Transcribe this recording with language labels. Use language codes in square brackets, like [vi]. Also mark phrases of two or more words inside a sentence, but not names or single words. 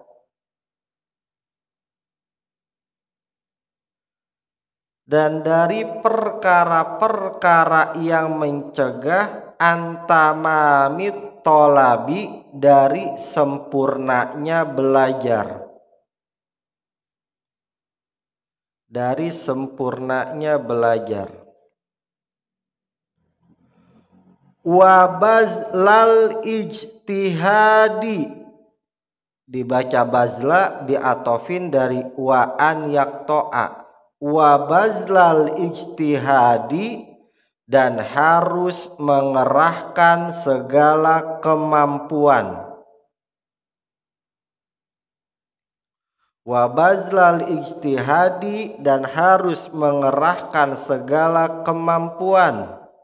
[id] dan dari perkara-perkara yang mencegah [ar] antamamit tolabi, [id] dari sempurnanya belajar, dari sempurnanya belajar. [ar] Wabazlal ijtihadi, [id] dibaca bazla diatofin dari [ar] waan yakto'a. Wabazlal ijtihadi, [id] dan harus mengerahkan segala kemampuan. [ar] Wabazlal ijtihadi, [id] dan harus mengerahkan segala kemampuan.